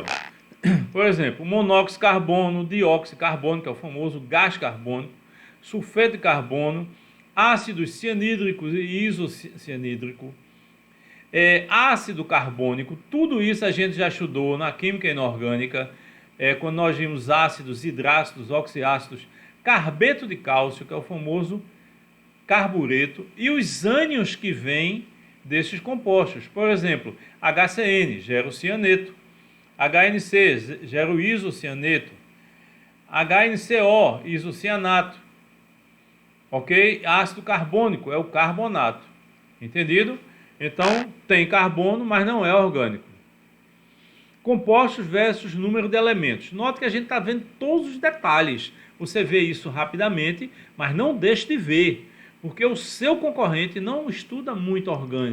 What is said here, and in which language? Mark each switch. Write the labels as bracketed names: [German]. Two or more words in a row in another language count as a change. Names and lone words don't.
[Portuguese] Por exemplo, monóxido de carbono, dióxido de carbono, que é o famoso gás carbônico, sulfeto de carbono, ácidos cianídricos e isocianídrico, ácido carbônico, tudo isso a gente já estudou na química inorgânica, quando nós vimos ácidos, hidrácidos, oxiácidos, carbeto de cálcio, que é o famoso carbureto, e os ânions que vêm desses compostos. Por exemplo, HCN gera o cianeto, HNC gera o isocianeto, HNCO, isocianato, ok? Ácido carbônico é o carbonato, entendido? Então, tem carbono, mas não é orgânico. Compostos versus número de elementos. Note que a gente está vendo todos os detalhes. Você vê isso rapidamente, mas não deixe de ver, porque o seu concorrente não estuda muito orgânica.